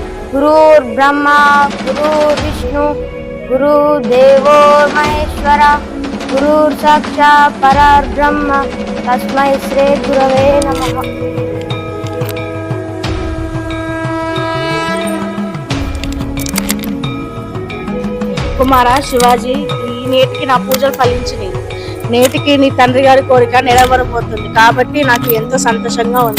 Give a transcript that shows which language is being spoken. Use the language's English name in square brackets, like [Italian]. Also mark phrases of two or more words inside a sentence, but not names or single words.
[Sanskrit] गुरुर्ब्रह्मा गुरुर्विष्णु गुरुदेवो महेश्वर गुरुर्साक्षात् परब्रह्म तस्मै श्री गुरवे नमः। [Telugu] కుమారా శివాజీ, ఈ నేటికి నా పూజలు ఫలించినాయి. నేటికి నీ తండ్రి గారి కోరిక నెరవేరబోతుంది కాబట్టి నాకు ఎంతో సంతోషంగా ఉంది.